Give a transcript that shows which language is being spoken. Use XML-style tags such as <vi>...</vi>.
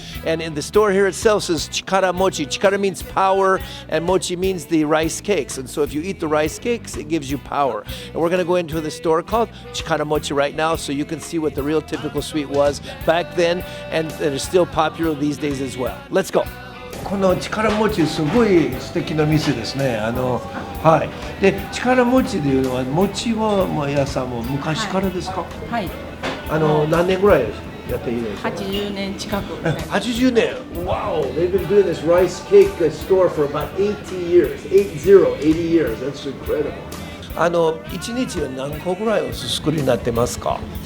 <en>And in the store here itself says chikara mochi. Chikara means power and mochi means the rice cakes. And so if you eat the rice cakes, it gives you power. And we're going to go into the store called chikara mochi right now so you can see what the real typical sweet was back then and that is still popular these days as well. Let's go.</en> <ja>この力餅すごい素敵な店ですね。はい。で、力餅というのは餅は屋さんも昔からですか？はい。何年ぐらいやっているんですか？80年近く。</ja> <en>80年 Wow, they've been doing this rice cake store for about 80 years. 80 years. That's incredible.</en> <ja>1日は何個ぐらいお作りになってますか？</ja>